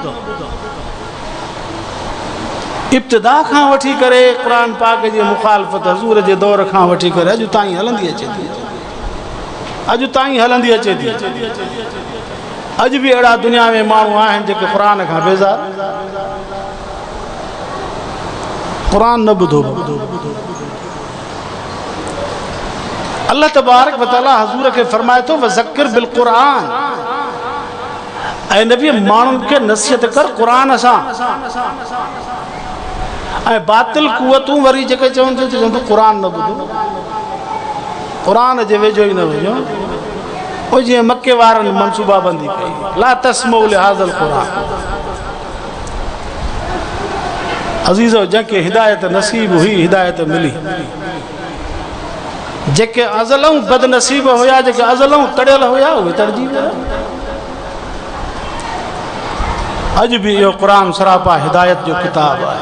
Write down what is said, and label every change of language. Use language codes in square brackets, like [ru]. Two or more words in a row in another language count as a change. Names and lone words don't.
[sd] इब्तिदा खां वठी करे क़ुरान पाक जी मुखालफ़त हज़ूर जे दौर खां वठी करे अॼु ताईं हलंदी अचे थी, अॼु ताईं हलंदी अचे थी। अॼु बि अहिड़ा दुनिया में माण्हू आहिनि जेके क़ुरान खां बेज़ार, क़ुरान न ॿुधो। [ar] الله تبارك وتعالى [sd] हज़ूर खे फरमाए थो [ar] وذكر بالقرآن, [sd] ऐं नबी माण्हुनि खे नसीहत कर क़ुरान सां। ऐं बातिल कुवतूं वरी जेके चवनि थियूं चवनि थियूं क़ुरान न ॿुधो, क़ुरान जे वेझो ई न वञो। पोइ जीअं मके वारनि मनसूबाबंदी कई, [ar] لا تسمعوا لهذا القرآن. [sd] अज़ीज़ो जंहिंखे हिदायत नसीब हुई, हिदायत मिली। जेके अज़लऊं बदनसीब हुया, जेके अज़लऊं तड़ियल हुया, उहे तड़जी विया। अॼु बि इहो क़ुरान सरापा हिदायत जो किताब आहे।